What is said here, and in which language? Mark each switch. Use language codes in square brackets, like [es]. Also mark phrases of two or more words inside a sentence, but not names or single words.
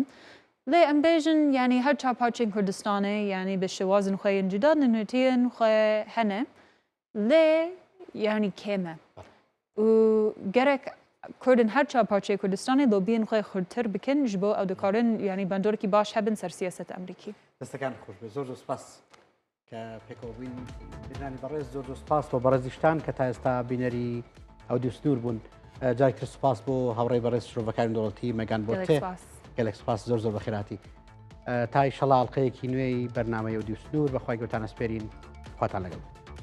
[ku] Lê em bêjin yani her çar parçeyên Kurdistanê yani bi şewazên xwe yên cuda nûnertiyên xwe hene. Lê yani kêm e. û gerek Kurdin her çar parçeyê Kurdistanê lobiyên xwe xurtir bikin ji bo ew dikarin yani bandorekî baş hebin ser siyaseta Amerîkî. [ckb] دەستەکان خۆش بێ زۆر سپاس کە پێکەوەبووین بینانی بەڕێز زۆر سپاس بۆ بەڕێزیشتان کە تا ئێستا بینەری ئەودیو سنوور بوون جارێکتر سپاس بۆ هاوڕێی بەڕێز شرۆڤەکانی دەوڵەتی مەگان بۆتێ گەلێک سپاس زۆر زۆر بەخێراتی تا ئیشەڵا ئەڵقەیەکی نوێی بەرنامەی ئەودیو سنوور بەخوای گەوتان ئەسپێرین خواتان لەگەڵ